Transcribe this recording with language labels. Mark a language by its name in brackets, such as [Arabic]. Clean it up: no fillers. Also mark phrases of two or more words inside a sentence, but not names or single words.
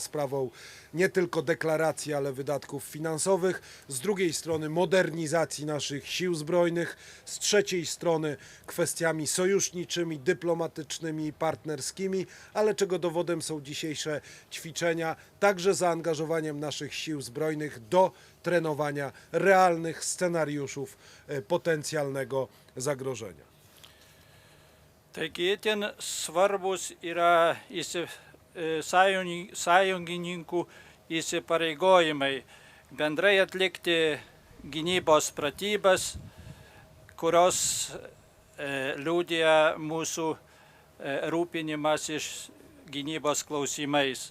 [Polish] sprawą nie tylko deklaracji, ale wydatków finansowych, z drugiej strony modernizacji naszych sił zbrojnych, z trzeciej strony kwestiami sojuszniczymi, dyplomatycznymi i partnerskimi, ale czego dowodem są dzisiejsze ćwiczenia, także zaangażowaniem naszych sił zbrojnych do trenowania realnych scenariuszów potencjalnego zagrożenia. [Lithuanian] Taigi itin svarbus yra sąjungininkų įsipareigojimai bendrai atlikti gynybos pratybas, kurios liudija mūsų rūpinimas iš gynybos klausimais.